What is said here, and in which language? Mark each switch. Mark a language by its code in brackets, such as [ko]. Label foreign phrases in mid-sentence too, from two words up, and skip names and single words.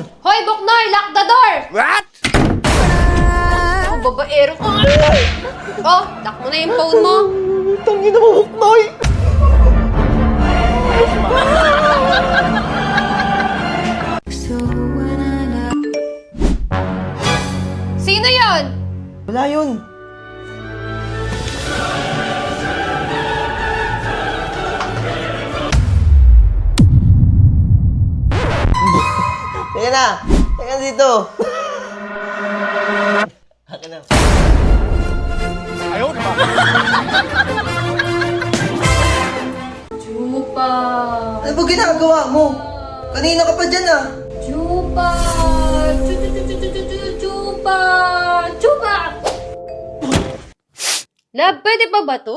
[en] Hoy, Buknoy, lock the door! What? [tl] Oh, babaero ka. Oh, lock mo na yung phone mo. Tangin na mo, Huknoy! Sino yon? Wala yun. Teka na! Teka na dito! Akin na. [zh] 哎呦我的妈！ [tl] Chupa! Ano ba ginagawa mo? Kanina ka pa dyan ah! Chupa! Chupa! Chupa! Love, pwede pa ba to?